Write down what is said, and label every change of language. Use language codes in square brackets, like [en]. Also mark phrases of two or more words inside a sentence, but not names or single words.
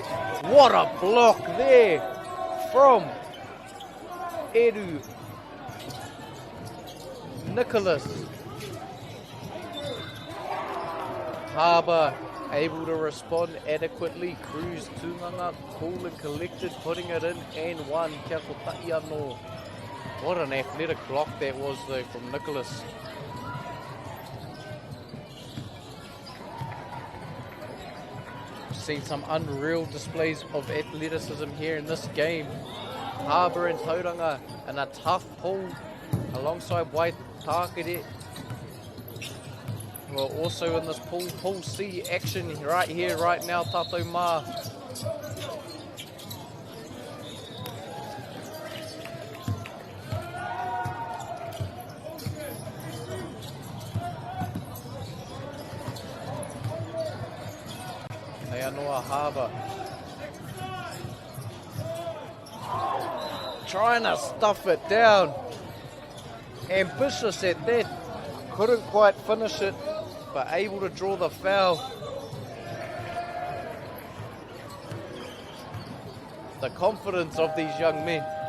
[en] What a block there from Edu. Nicholas. Harbour able to respond adequately. Cruz Tunganga, cool and collected, putting it in and one. [mi] Kia kotahi anō. [en] What an athletic block that was though from Nicholas. Seen some unreal displays of athleticism here in this game. Harbour and Tauranga and a tough pull alongside Wai Tākere. We're also in this pool C action right here, right now, [mi] tātou mā. Hei anoa Harbour. [en] Trying to stuff it down. Ambitious at that. Couldn't quite finish it, but able to draw the foul. The confidence of these young men.